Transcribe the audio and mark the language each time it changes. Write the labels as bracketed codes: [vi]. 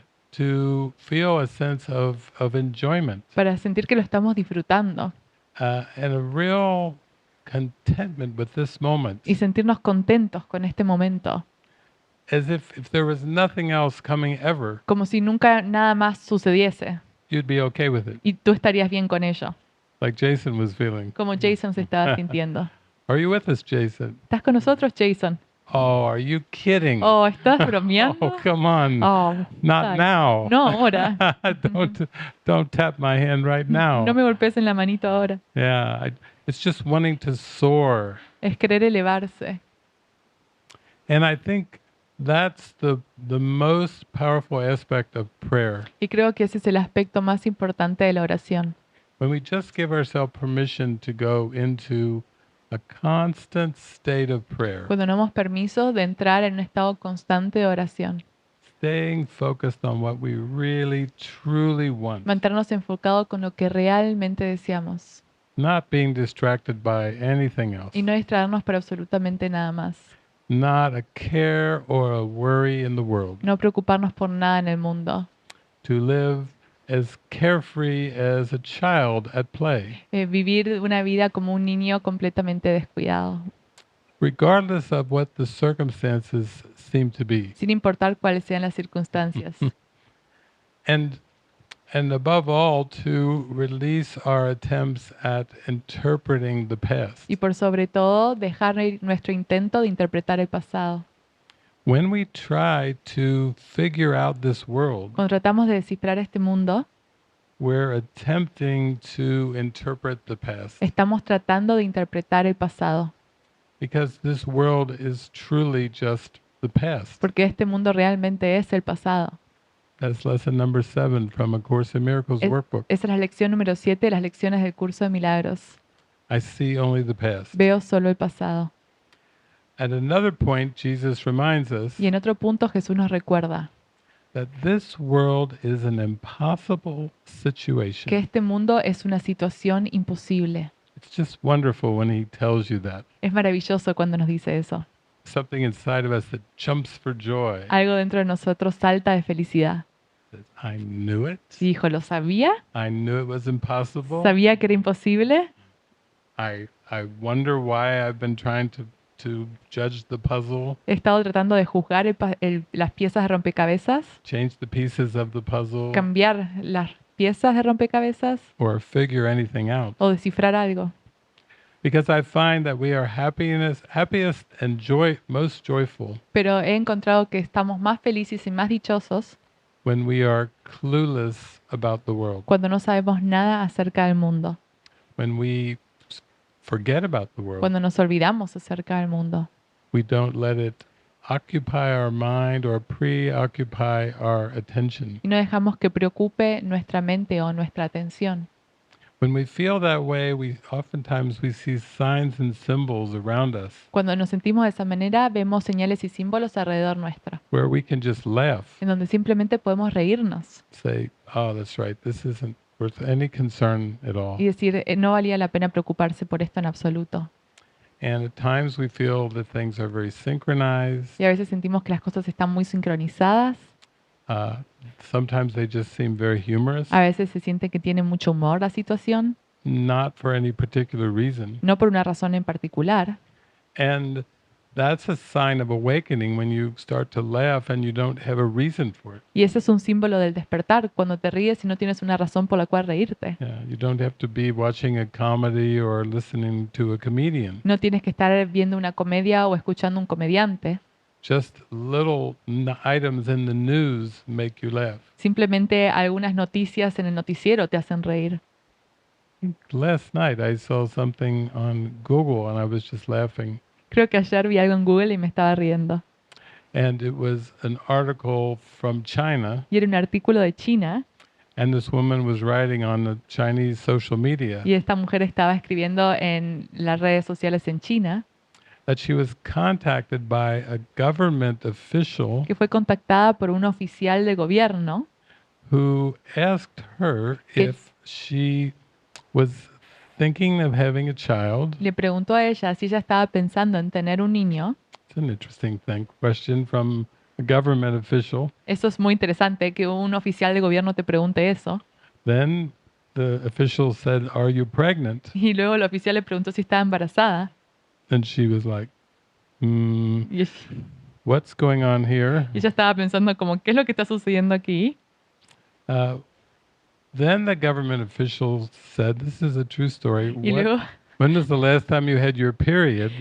[en] to feel a sense of enjoyment, [es] para sentir que lo estamos disfrutando [en] and a real contentment with this moment, [es] y sentirnos contentos con este momento, [en] as if there was nothing else coming ever, [es] como si nunca nada más sucediese [en] you'd be okay with it. [es] y tú estarías bien con ello. [en] like Jason was feeling. [es] como Jason se estaba sintiendo. [en] Are you with us, Jason? [es] ¿Estás con nosotros, Jason? [en] Oh, are you kidding? [es] Oh, ¿estás Oh, bromeando? [en] come on. Oh, Not [es] dale. [en] now. [es] No ahora. [en] Don't tap my hand right [es] No [en] now. [es] me golpees en la manito ahora. [en] Yeah, it's just wanting to soar. [es] Es querer elevarse. [en] And I think that's the most powerful aspect of prayer. [es] Y creo que ese es el aspecto más importante de la oración. [en] When we just give ourselves permission to go into a constant state of prayer, [es] Cuando nos damos permiso de entrar en un estado constante de oración. [en] staying focused on what we really, truly want, [es] Mantenernos enfocados con lo que realmente deseamos. [en] not being distracted by anything else, [es] Y no distraernos por absolutamente nada más. [en] not a care or a worry in the world, [es] No preocuparnos por nada en el mundo. [en] to live as carefree as a child at play, [es] Vivir una vida como un niño completamente descuidado. [en] regardless of what the circumstances seem to be. [es] Sin importar cuáles sean las circunstancias. [en] And above all, to release our attempts at interpreting the past. [es] Y por sobre todo, dejar ir nuestro intento de interpretar el pasado. [en] When we try to figure out this world, [es] Cuando tratamos de descifrar este mundo, [en] we're attempting to interpret the past, [es] estamos tratando de interpretar el pasado. [en] because this world is truly just the past. [es] Porque este mundo realmente es el pasado. [en] That's lesson number 7 from A Course in Miracles workbook. [es] Esa es la lección número 7 de las lecciones del curso de milagros. [en] I see only the past. [es] Veo solo el pasado. [en] At another point, Jesus reminds us [es] Y en otro punto Jesús nos recuerda [en] that this world is an impossible situation. [es] que este mundo es una situación imposible. [en] It's just wonderful when he tells you that. [es] Es maravilloso cuando nos dice eso. [en] Something inside of us that jumps for joy. [es] Algo dentro de nosotros salta de felicidad. [en] Says, I knew it. [es] Y dijo, ¿lo sabía? [en] I knew it was impossible. [es] ¿Sabía que era imposible? [en] I wonder why I've been trying to judge the puzzle, [es] He estado tratando de juzgar las piezas de rompecabezas, [en] change the pieces of the puzzle, [es] cambiar las piezas de rompecabezas [en] or figure anything out. [es] o descifrar algo. [en] Because I find that we are happiest and most joyful [es] Pero he encontrado que estamos más felices y más dichosos [en] when we are clueless about the world, [es] cuando no sabemos nada acerca del mundo, [en] when we forget about the world. [es] cuando nos olvidamos acerca del mundo. [en] We don't let it occupy our mind or preoccupy our attention. [es] Y no dejamos que preocupe nuestra mente o nuestra atención. [en] When we feel that way, oftentimes we see signs and symbols around us [es] Cuando nos sentimos de esa manera, vemos señales y símbolos alrededor nuestro, [en] where we can just laugh, [es] en donde simplemente podemos reírnos [en] say, oh, that's right, this isn't worth any concern at all. [es] y decir, no valía la pena preocuparse por esto en absoluto. [en] And at times we feel that things are very synchronized. [es] Y a veces sentimos que las cosas están muy sincronizadas, [en] Sometimes they just seem very humorous, [es] a veces se siente que tiene mucho humor la situación, [en] not for any particular reason. [es] no por una razón en particular. [en] And that's a sign of awakening when you start to laugh and you don't have a reason for it. [es] Y ese es un símbolo del despertar, cuando te ríes y no tienes una razón por la cual reírte. [en] Yeah, you don't have to be watching a comedy or listening to a comedian. [es] No tienes que estar viendo una comedia o escuchando un comediante. [en] Just little items in the news make you laugh. [es] Simplemente algunas noticias en el noticiero te hacen reír. [en] Last night I saw something on Google and I was just laughing. [es] Creo que ayer vi algo en Google y me estaba riendo. [en] And it was an article from China, [es] Y era un artículo de China [en] and this woman was writing on the Chinese social media [es] y esta mujer estaba escribiendo en las redes sociales en China [en] that she was contacted by a government official [es] que fue contactada por un oficial de gobierno [en] who asked her if she was thinking of having a child. [es] le preguntó a ella si ella estaba pensando en tener un niño. [en] It's an interesting question from a government official. [es] Eso es muy interesante, que un oficial de gobierno te pregunte eso. [en] Then the official said, "Are you pregnant?" [es] Y luego el oficial le preguntó si estaba embarazada. [en] And she was like, [es] Y [en] what's going on here? [es] ella estaba pensando como, ¿qué es lo que está sucediendo aquí? [en] then the government official said, "This is a true story. [es] Y luego, [en] When was the last time you had your period?"